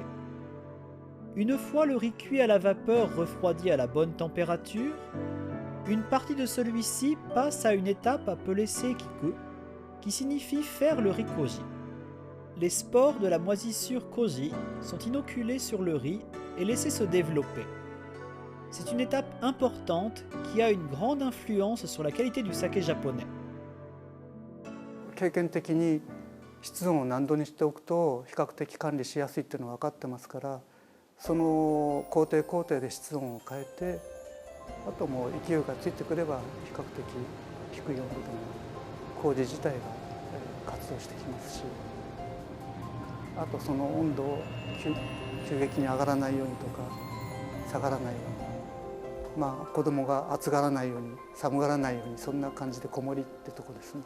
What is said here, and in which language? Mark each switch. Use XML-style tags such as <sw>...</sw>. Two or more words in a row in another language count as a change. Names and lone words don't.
<fr>Une fois le riz cuit à la vapeur refroidi à la bonne température, une partie de celui-ci passe à une étape appelée seikiku, qui signifie faire le riz kozi. Les spores de la moisissure kozi sont inoculés sur le riz et laissés se développer. C'est une étape importante qui a une grande influence sur la qualité du saké japonais.</fr> <ja>経験的に室温を何度にしておくと比較的管理しやすいっていうのは分かってますから、その工程工程で室温を変えて、あともう勢いがついてくれば比較的低い温度でも麹自体が活動してきますし、あとその温度を急激に上がらないようにとか下がらないように、子供が暑がらないように寒がらないように、そんな感じでこもりってとこですね。</ja>